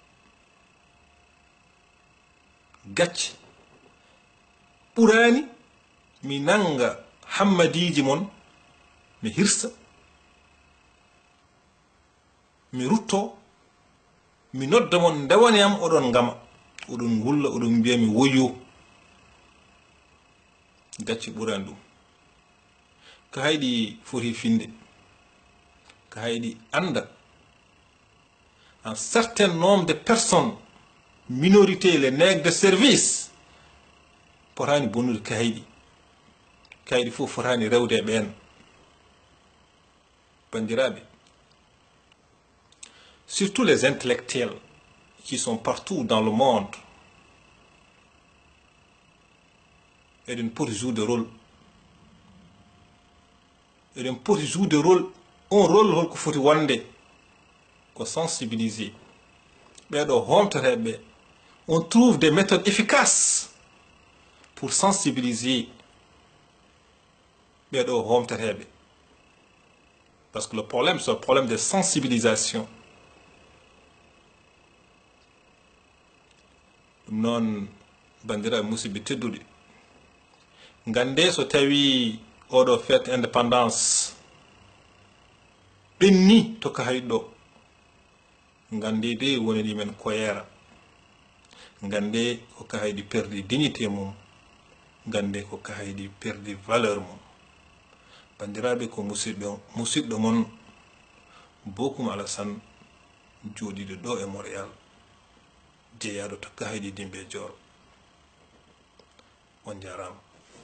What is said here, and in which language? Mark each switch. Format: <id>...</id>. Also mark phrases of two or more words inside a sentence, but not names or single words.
<ff>gacce ɓurani mi nanga hammadiji mon mi hirsa mi rutto mi nodda mon ndewaniyam oɗon ngama oɗon gulla oɗon mbiya mi woyo gacce ɓurani ɗum ko hayɗi foti finde ko hayɗi anda</ff> <fr>un certain nombre de personnes minorité les nègres de service</fr> <ff>potani bonnude kahayɗi fof fotani rewde e ɓen bandiraɓe</ff> <fr>surtout les intellectuels qui sont partout dans le monde</fr> <ff>eɗen poti</ff> <fr>jouer de rôle</fr> <ff>eɗen poti</ff> <fr>jouer de rôle on rôle</fr> <ff>holko foti wonde ko</ff> <fr>sensibiliser</fr> <ff>ɓeɗo homtateɓe</ff> <fr>on trouve des méthodes efficaces pour sensibiliser</fr> <ff>ɓeɗo homtateɓe</ff> <fr>parce que le problème c'est un problème de sensibilisation</fr> <ff>ɗum noon bandiraɓe musidɓe tedduɗe gande so tawi oɗo</ff> <fr>fête indépendance</fr> <ff>ɓenni to kahayɗi ɗo gande de wonani men koyera gande ko kahayɗi</ff> <fr>perdi dignité</fr> <ff>mum gande ko kahayɗi</ff> <fr>perdi valeur</fr> <ff>mum bandiraɓe ko musidɗo mon Bokum Alassane joɗiɗo ɗo e Montréal jeeyaɗo to kahayɗi Dimbe Dior on jarama.</ff>